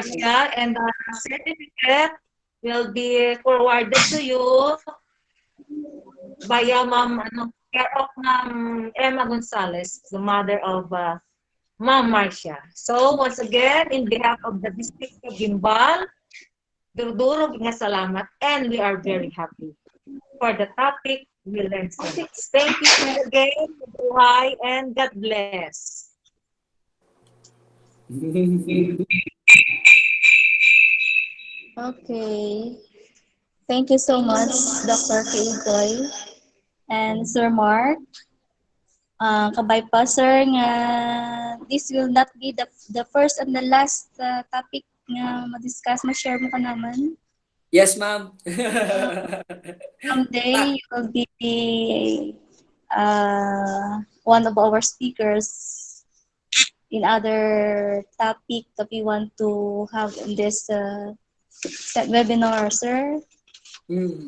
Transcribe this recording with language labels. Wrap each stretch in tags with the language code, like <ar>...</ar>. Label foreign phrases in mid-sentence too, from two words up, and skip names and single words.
<en>Marcia, and the certificate will be forwarded to you via care of Ma'am Emma Gonzalez, the mother of Ma'am Marcia. So once again, in behalf of the district of Guimbal,</en> <hil>duro-duro nga salamat</hil> <en>and we are very happy for the topic we learned so much. Thank you again, buhay, and God bless. Okay. Thank you so much, Dr. Kaegoy and Sir Mark.</en> <hil>Kabay pa,</hil> <en>sir, nga this will not be the first and the last topic</en> <hil>nga ma-discuss, ma-share mo ka naman.</hil> <en>Yes, ma'am. Someday, you will be one of our speakers in other topic that we want to have in this webinar, sir. Mm.</en>